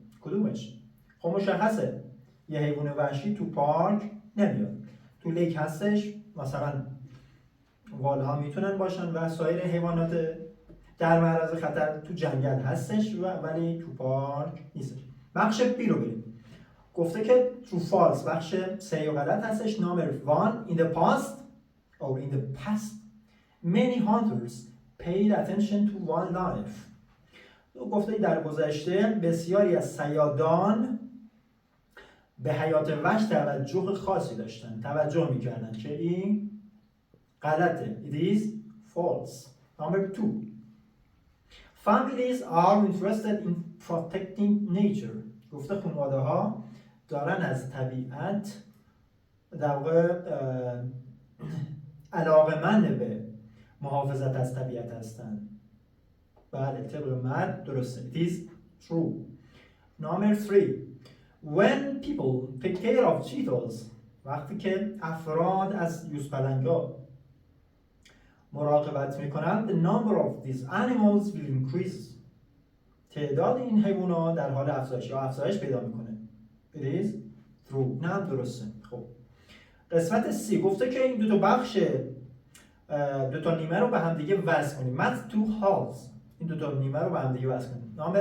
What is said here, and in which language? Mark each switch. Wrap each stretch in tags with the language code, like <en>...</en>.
<fa>کدومش؟ خب مشخصه یه حیوان وحشی تو پارک نمیاد. تو لیک هستش، مثلا والها میتونن باشن و سایر حیوانات در معرض خطر تو جنگل هستش ولی تو پارک نیستش. بخش بی رو بریم. گفته که true false بخش صحیح و غلط هستش.</fa> <en>number 1 in the past or in the past many hunters paid attention to wildlife.</en> <fa>گفته در گذشته بسیاری از صیادان به حیات وحش توجه خاصی داشتن، توجه میکردن که این غلطه.</fa> <en>It is false. number 2 families are interested in protecting nature.</en> <fa>گفته خانواده ها دارن از طبیعت در واقع علاقه‌مند به محافظت از طبیعت هستن. بله طبق مرد درسته.</fa> <en>It is true. number 3 when people take care of cheetahs</en> <fa>وقتی که افراد از یوزپلنگا مراقبت میکنن</fa> <en>the number of these animals will increase.</en> <fa>تعداد این حیوانات در حال افزایش یا افزایش پیدا میکنه.</fa> <en>It is true.</en> <fa>نه درسته. خب قسمت C گفته که این دو تا بخش دو تا نیمه رو به هم دیگه وصل کنیم.</fa> <en>Math two halves.</en> <fa>این دو تا نیمه رو به هم دیگه وصل کنیم.</fa>